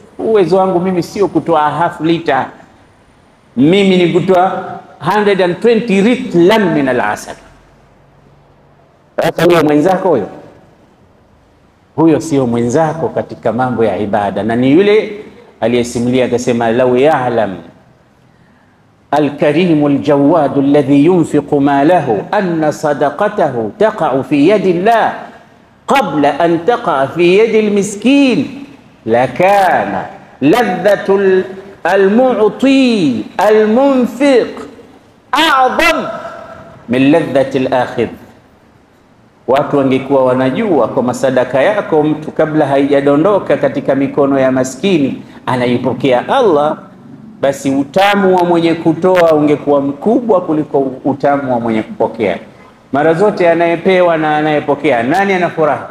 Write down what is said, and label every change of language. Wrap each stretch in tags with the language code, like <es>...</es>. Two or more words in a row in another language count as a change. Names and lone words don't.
<sw>Uwezo wangu mimi sio kutoa</sw> <en>half liter,</en> <sw>mimi ni kutoa 120</sw> <ar>رطلا من العسل.</ar> <sw>Huyo mwenzako huyo sio mwenzako katika mambo ya ibada. Na ni yule aliyesimulia akasema,</sw> <ar>لو يعلم الكريم الجواد الذي ينفق ماله أن صدقته تقع في يد الله قبل أن تقع في يد المسكين لكان لذة المعطي المنفق أعظم من لذة الآخذ.</ar> <sw>Watu wangekuwa wanajua kwa sadaka yako mtu kabla haijadondoka katika mikono ya maskini anaipokea Allah, basi utamu wa mwenye kutoa ungekuwa mkubwa kuliko utamu wa mwenye kupokea. Mara zote anayepewa na anayepokea, nani anafuraha?</sw>